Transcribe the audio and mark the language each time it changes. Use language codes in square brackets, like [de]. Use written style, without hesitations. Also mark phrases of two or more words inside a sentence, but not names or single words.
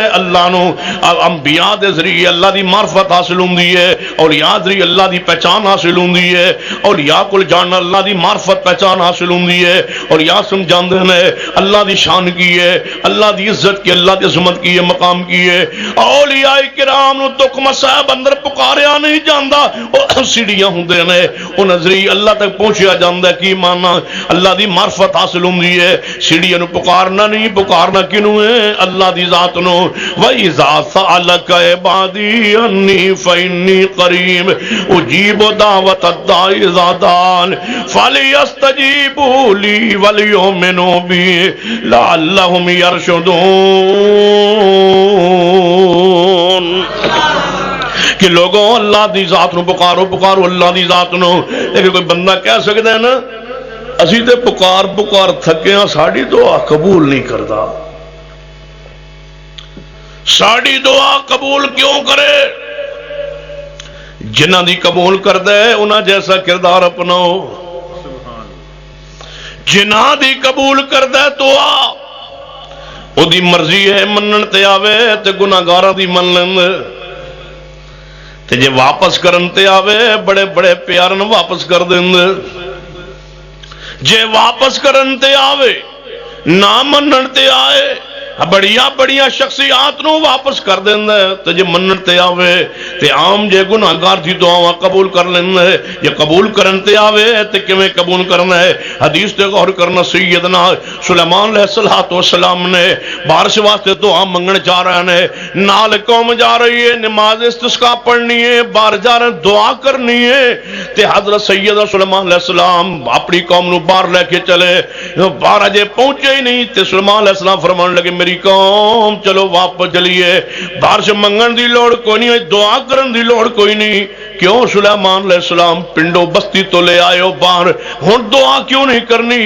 [pa] اللہ نو، انبیاء دے ذریعے اللہ دی معرفت حاصل ہوندی ہے، اولیاء ذریعے اللہ دی پہچان حاصل ہوندی ہے، اولیاء کول جان اللہ دی معرفت پہچان حاصل ہوندی ہے، اولیاء سمجھاندے نے اللہ دی شان کی ہے، اللہ دی عزت کی، اللہ دی عظمت کی ہے، مقام کی ہے، اولیاء کرام نو دکھ مصائب اندر پکاریا نہیں جاندا، او سیڑھیاں ہوندے نے، او نظری اللہ تک پہنچیا جاندا ہے، کی مانا اللہ دی معرفت حاصل ہوندی ہے، سیڑھیاں نو پکارنا نہیں، پکارنا کنوں ہے؟ اللہ دی ذات نو، [ar] وَإِذَا سَأَلَكَ عِبَادِي عَنِّي فَإِنِّي قَرِيبٌ أُجِيبُ دَعْوَةَ الدَّاعِ إِذَا دَعَانِ فَلْيَسْتَجِيبُوا لِي وَلْيُؤْمِنُوا بِي لَعَلَّهُمْ يَرْشُدُونَ [pa] کہ لوگوں اللہ دی ذات نو پکارو اللہ دی ذات نو، لیکن کوئی بندہ کہہ سکتا ہے نا اسی تے پکار تھکے ہاں ساڑی دعا قبول نہیں کرتا، ساڑی دعا قبول کیوں کرے؟ جنہ دی قبول کر دے انہاں جیسا کردار اپناؤ، جنہ دی قبول کر دے دعا او دی مرضی ہے منن تے آوے تے گناہگاراں دی من لین، تے جے واپس کرن تے آوے بڑے بڑے پیار نہ واپس کر دین، جے واپس کرن تے آوے نہ منن تے آئے بڑیاں شخصیات نو واپس کر دینا ہے، تو جے منن تے آوے تے عام جے گناہگار دی دعاواں قبول کر لینا ہے، جے قبول کرن تے آوے تے کیویں قبول کرنا ہے؟ حدیث تے غور کرنا، سیدنا سلیمان علیہ السلام نے بارش واسطے دعا منگن جا رہے ہیں، نال قوم جا رہی ہے، نماز استسقاء پڑھنی ہے، باہر جا رہے دعا کرنی ہے، تے حضرت سیدنا سلیمان علیہ السلام اپنی قوم نو باہر لے کے چلے، باہر جے پہنچے ہی نہیں تے سلیمان علیہ السلام فرمان لگے میری قوم چلو واپس چلیے، بارش منگن دی لوڑ کوئی نہیں، دعا کرن دی لوڑ کوئی نہیں، کیوں سلیمان علیہ السلام پنڈو بستی تو لے آئے ہو باہر، ہن دعا کیوں نہیں کرنی؟